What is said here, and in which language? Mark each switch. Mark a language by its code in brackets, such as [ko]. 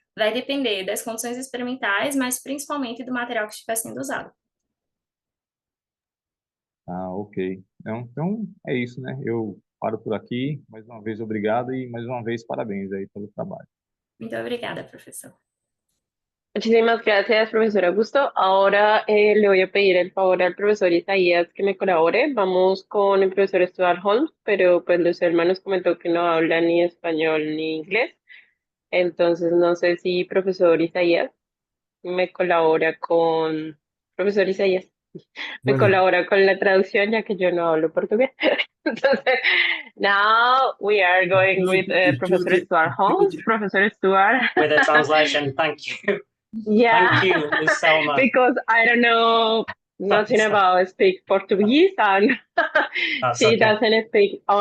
[pt] Vai depender das condições experimentais, mas principalmente do material que estiver sendo usado. Ok. Então, é isso, né? Eu paro por aqui. Mais uma vez, obrigado e mais uma vez, parabéns aí pelo trabalho. Muito obrigada, professor. [es] Muchísimas gracias, profesor Augusto. Ahora le voy a pedir el favor al profesor Isaías que me colabore. Vamos con el profesor Stuart Holmes, pero pues los hermanos comentó que no habla ni español ni inglés. Entonces no sé si profesor Isaías me colabora con... Profesor Isaías, me Bueno, colabora con la traducción ya que yo no hablo portugués. [en] Entonces, now we are going with Professor Stuart Holmes. Professor Stuart. With the translation, thank you. Yeah. Thank you, Ms. Selma. Because I don't know nothing Sorry. about speak Portuguese and That's she okay. doesn't speak